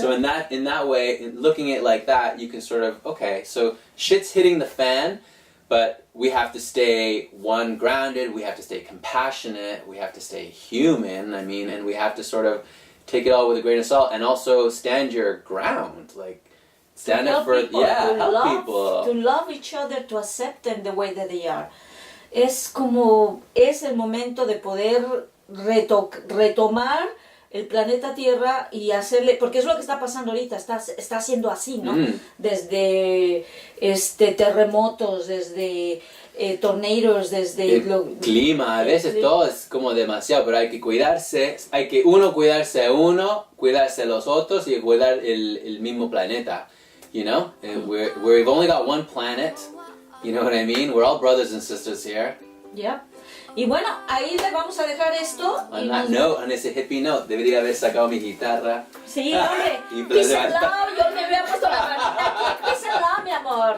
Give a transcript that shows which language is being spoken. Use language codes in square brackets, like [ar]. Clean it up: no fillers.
[en] So in that way, looking at it like that, you can sort of, okay, so shit's hitting the fan, but we have to stay grounded, we have to stay compassionate, we have to stay human, and we have to sort of take it all with a grain of salt, and also stand your ground, like stand up for people, help people. To love each other, to accept them the way that they are. [es] Es el momento de poder retomar el planeta Tierra y hacerle, porque es lo que está pasando ahorita, está siendo así, ¿no? Desde terremotos, desde tornados, desde el clima, a veces todo es como demasiado, pero hay que cuidarse, cuidarse a uno, cuidarse a los otros y cuidar el mismo planeta, [en] you know? And we've only got one planet, you know what I mean? We're all brothers and sisters here. Yeah. [es] Y bueno, ahí le vamos a dejar esto. [en] On [es] ese hippie [en] note, [es] debería haber sacado mi guitarra. Sí, hombre. [en] Peace and love. [es] Yo me había puesto la manita aquí. [en] Peace and love, [es] mi amor.